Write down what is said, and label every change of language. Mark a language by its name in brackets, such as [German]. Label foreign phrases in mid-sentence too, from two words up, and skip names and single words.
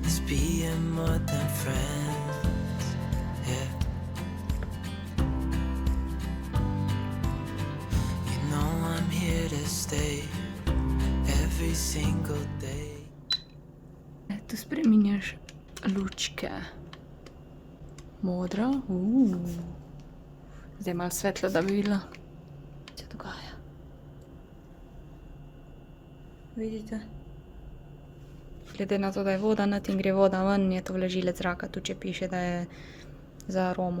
[English] being more than friends. Yeah. You know I'm here to stay every single day. [Slovenian] Tu spreminjaš lučke. Modra. Zdaj malo svetlo, da bi videla, če dogaja. Vidite? Glede na to, da je voda nad in gre voda ven, je to vlažilec zraka, tu če piše, da je za aromo.